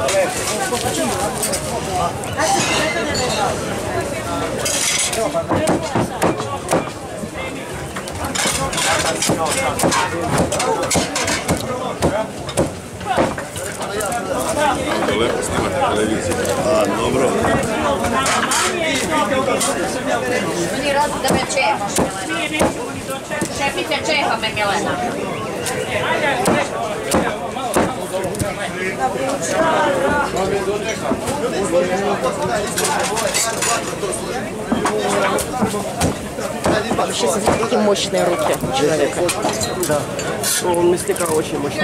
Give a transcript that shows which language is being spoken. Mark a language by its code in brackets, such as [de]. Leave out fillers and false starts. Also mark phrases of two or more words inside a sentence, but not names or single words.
[sr] To lepo snimate televiziju. A, dobro. Meni radi da me čehaš, Milena. Šefice, čeha me, Milena. [ru] Вообще, смотрите, какие мощные руки у человека. Да. У мясника очень мощный.